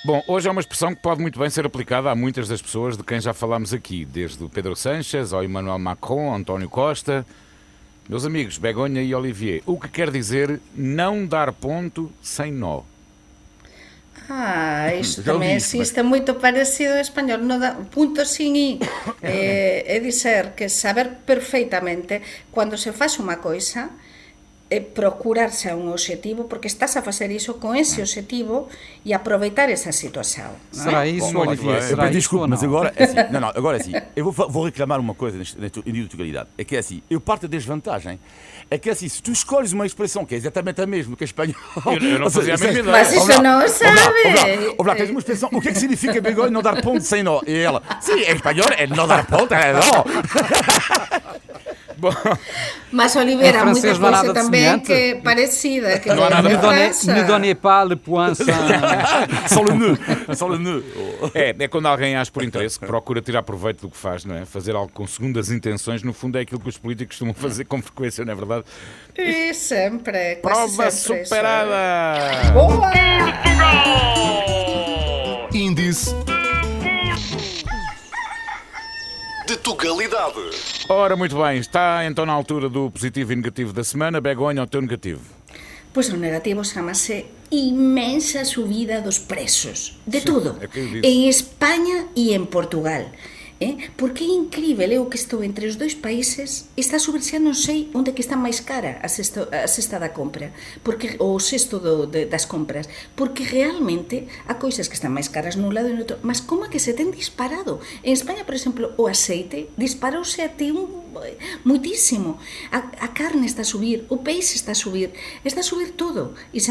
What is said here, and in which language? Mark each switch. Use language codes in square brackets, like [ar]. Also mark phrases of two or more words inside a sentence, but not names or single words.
[pt] Bom, hoje é uma expressão que pode muito bem ser aplicada a muitas das pessoas de quem já falámos aqui, desde o Pedro Sánchez ao Emmanuel Macron, António Costa. Meus amigos, Begonha e Olivier, o que quer dizer não dar ponto sem nó? Isto Já ouvi [gl] tamén isto, existe moito parecido ao español, [es] no dá punto sin i. [gl] É dizer que saber perfeitamente cando se faz unha coisa procurarse a un objetivo porque estás a facer iso con esse objetivo e aproveitar essa situação. [pt] Será isso, Bom, Olivier? muito bem. Será isso Desculpe, ou mas não? agora é assim. Não, agora é assim. Eu vou reclamar uma coisa nesta individualidade. É que é assim, eu parto da desvantagem. É que é assim, se tu escolhes uma expressão que é exatamente a mesma que a espanhol... Eu não fazia a mesma ideia. Mas isso não sabe. Olá, tens uma expressão, o que é que significa Begonha não dar ponto sem nó? E ela, sim, em espanhol é não dar ponto, é nó. Bom, Mas Oliveira, Em há muita francês não há coisa nada de também semelhante. que é parecida. Que Não há nada [fr] Ne [pt] de [fr] donnez, ne donnez pas le point Sans le nœud, sans le nœud. [pt] é quando alguém age por interesse, que procura tirar proveito do que faz, não é? Fazer algo com segundas intenções, no fundo é aquilo que os políticos costumam fazer com frequência, não é verdade? E sempre. Prova quase sempre superada! Boa! Índice de Tugalidade. Ora, muito bem, está então na altura do positivo e negativo da semana. Begonha, o teu negativo. Pois o negativo chama-se imensa subida dos preços, de tudo, é que eu disse. em Espanha e em Portugal. [gl] Porque é incrível, eu que estou entre os dois países, está a subir, xa non sei onde que está máis cara a cesta da compra, porque, ou o cesto das compras, porque realmente há coisas que están máis caras nun lado e no outro, mas como é que se ten disparado? En España, por exemplo, o aceite disparouse até muitísimo, a carne está a subir, o peixe está a subir todo, e xa